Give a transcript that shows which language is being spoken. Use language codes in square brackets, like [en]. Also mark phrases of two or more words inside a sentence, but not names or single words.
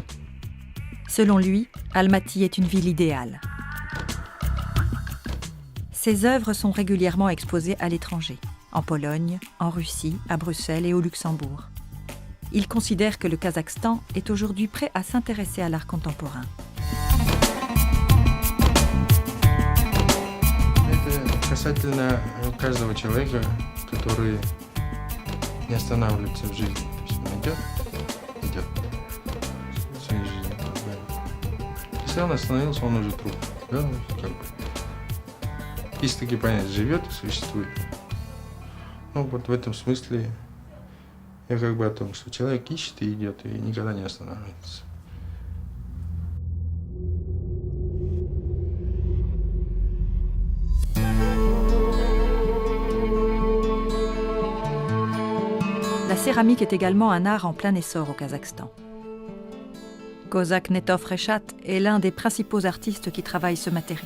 [fr] Selon lui, Almaty est une ville idéale. Ses œuvres sont régulièrement exposées à l'étranger, en Pologne, en Russie, à Bruxelles et au Luxembourg. Il considère que le Kazakhstan est aujourd'hui prêt à s'intéresser à l'art contemporain. [ru] Касательно каждого человека, который не останавливается в жизни. То есть он идет в своей жизни. Да. Если он остановился, он уже труп. Да? Как бы. Есть такие понятия, живет и существует. Ну вот в этом смысле я как бы о том, что человек ищет и идет, и никогда не останавливается. [fr] La céramique est également un art en plein essor au Kazakhstan. Kozak Netov Reshat est l'un des principaux artistes qui travaillent ce matériau.